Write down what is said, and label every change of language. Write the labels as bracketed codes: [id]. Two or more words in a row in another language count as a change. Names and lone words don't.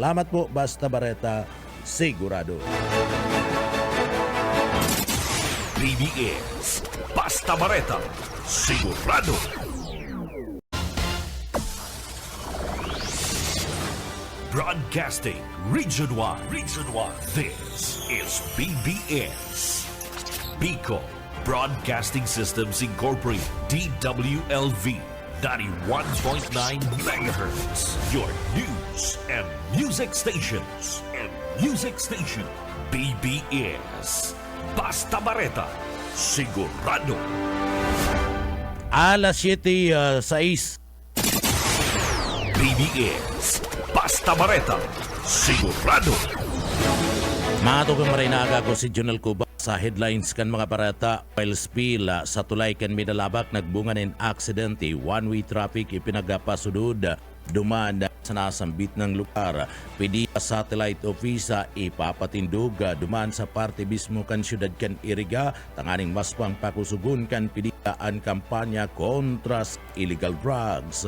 [bik] Salamat po, basta bareta, sigurado. BBS Basta Bareta, sigurado. [en] Broadcasting Region 1. This is BBS. Bicol Broadcasting Systems Incorporated. DWLV 91.9 MHz. Your news and music stations. [bik] BBS. Basta Bareta. Sigurado. Alas 7:06. BBS. Basta Bareta. Sigurado. Matugang marinaga ko si Junel Cuba sa headlines kan mga barata. [en] While spill [bik] sa tulay kan Midalabak nagbunga ng aksidente. [en] One-way traffic [bik] ipinagapasudod. Duman sa nasambit ng lugar. Pwede [en] satellite office [bik] ipapatindog. Duman sa parte mismo kan syudad kan Iriga. Tanganing mas pang pakusugun kan pidaan kampanya kontra sa [en] illegal drugs.